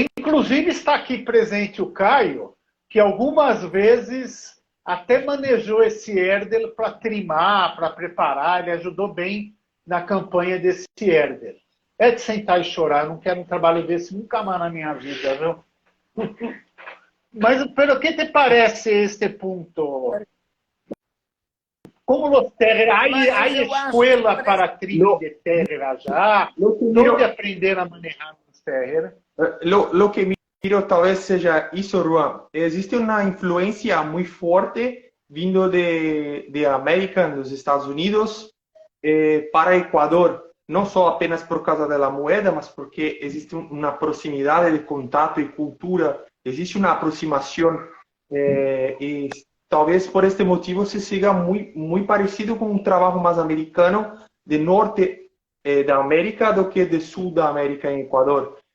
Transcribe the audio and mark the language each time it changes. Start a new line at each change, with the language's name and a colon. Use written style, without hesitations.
Portuguese: Inclusive está aqui presente o Caio, que algumas vezes até manejou esse Airedale para trimar, para preparar, ele ajudou bem na campanha desse Airedale. É de sentar e chorar, eu não quero um trabalho desse nunca mais na minha vida, viu? Mas, pelo que te parece este ponto?
Spanish: Como los Terrier, hay escuela para trimming de Terrier allá? ¿Dónde aprender a manejar los Terrier? Lo que miro
Portuguese: talvez seja isso, Juan. Existe uma influência muito forte vindo de América, dos Estados Unidos, para Equador. não só apenas por causa da moeda, mas porque existe uma proximidade de contato e cultura, existe uma aproximação, e talvez por este motivo se siga muito parecido com um trabalho mais americano de norte da América do que de sul da América em Equador.